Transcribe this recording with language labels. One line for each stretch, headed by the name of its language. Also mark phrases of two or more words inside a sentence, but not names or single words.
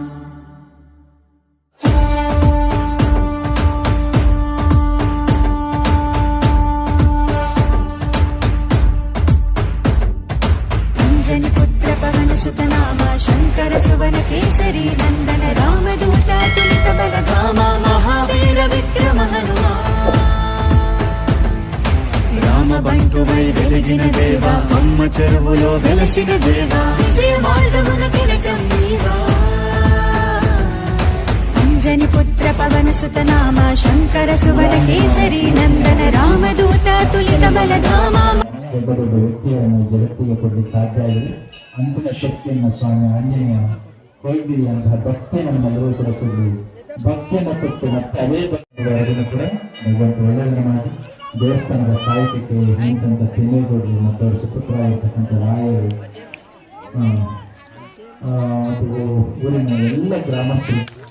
Hindi: अंजनि पुत्र पवन सुत नाम शंकर सुवन केसरी नंदन रामदूत तुलित बलधाम महावीर विक्रम हनुम.
Telugu: రామ బంటువై వెలిగిన దేవ అమ్మ చెరువులో వెలసిన దేవ విజయ మార్గమున కిరటం నీవా.
Hindi: अंजनि पुत्र पवन सुत नाम शंकर सुवन केसरी नंदन रामदूत तुलित बलधाम.
Kannada: ದೊಡ್ಡ ದೊಡ್ಡ ವ್ಯಕ್ತಿಯನ್ನು ಜಗತ್ತಿಗೆ ಕೊಡಲಿಕ್ಕೆ ಸಾಧ್ಯ ಆಗಿದೆ. ಅಂತಿಮ ಶಕ್ತಿಯನ್ನು ಸ್ವಾಮಿ ಆಂಜನೇಯ ಕೊಯ್ದಿರಿ ಅಂತಹ ಭಕ್ತಿ ನಮ್ಮೆಲ್ಲರೂ ಕೂಡ ಕೊಡಲಿ. ಭಕ್ತಿಯನ್ನು ಕೊಟ್ಟು ಮತ್ತೆ ಅದೇ ಭಕ್ತಿಯನ್ನು ಕೂಡ ಭಗವಂತ ಒಳ್ಳೆಯದನ್ನು ಮಾಡಿ ದೇವಸ್ಥಾನದ ಕಾಯಕಕ್ಕೆ ಹಿಂದಂತ ತಿಮ್ಮೇಗೌಡರು ಮತ್ತು ಅವರ ಸುಪುತ್ರ ಆಗಿರ್ತಕ್ಕಂಥ ರಾಯರು ಮತ್ತು ಊರಿನ ಎಲ್ಲ ಗ್ರಾಮಸ್ಥರು